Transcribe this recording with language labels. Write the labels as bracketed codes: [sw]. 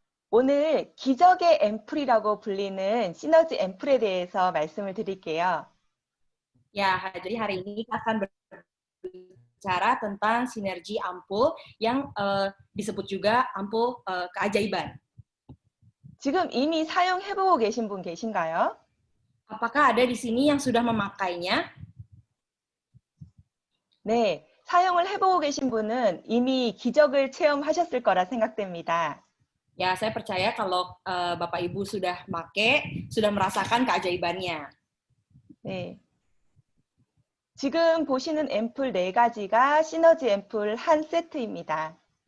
[ko] 오늘 기적의 앰플이라고 불리는 시너지 앰플에 대해서 말씀을 드릴게요. [id] Ya, jadi hari ini kita akan berbicara tentang sinergi ampul yang disebut juga ampul keajaiban. [ko] 지금 이미 사용해보고 계신 분 계신가요? [id] Apakah ada di sini yang sudah memakainya? [ko] 네, 사용을 해보고 계신 분은 이미 기적을 체험하셨을 거라 생각됩니다. [id] Ya, saya percaya kalau Bapak Ibu sudah pakai, sudah merasakan keajaibannya. [ko] 네. 지금 보시는 앰플 4가지가 시너지 앰플 한 세트입니다.